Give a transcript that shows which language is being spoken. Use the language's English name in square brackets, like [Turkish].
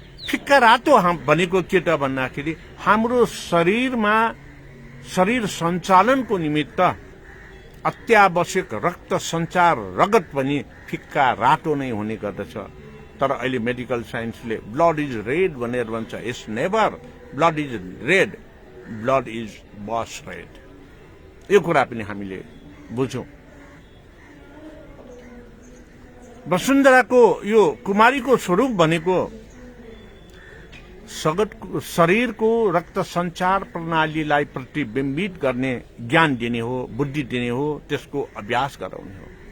[Nepali] फिक्का रातो भनेको के त भन्दाखेरि हाम्रो शरीरमा शरीर सञ्चालनको निमित्त अत्यावश्यक रक्त सञ्चार रगत पनि फिक्का रातो नै हुने गर्दछ। तर अहिले मेडिकल साइन्सले [English] blood is red [Nepali] भनेर भन्छ। [English] It's never blood is red, blood is बस red. [Nepali] यो कुरा पनि हामीले बुझौं। वसुन्धराको यो कुमारीको स्वरूप भनेको शरीरको रक्त सञ्चार प्रणालीलाई प्रतिबिम्बित गर्ने ज्ञान दिने हो, बुद्धि दिने हो, त्यसको अभ्यास गराउने हो।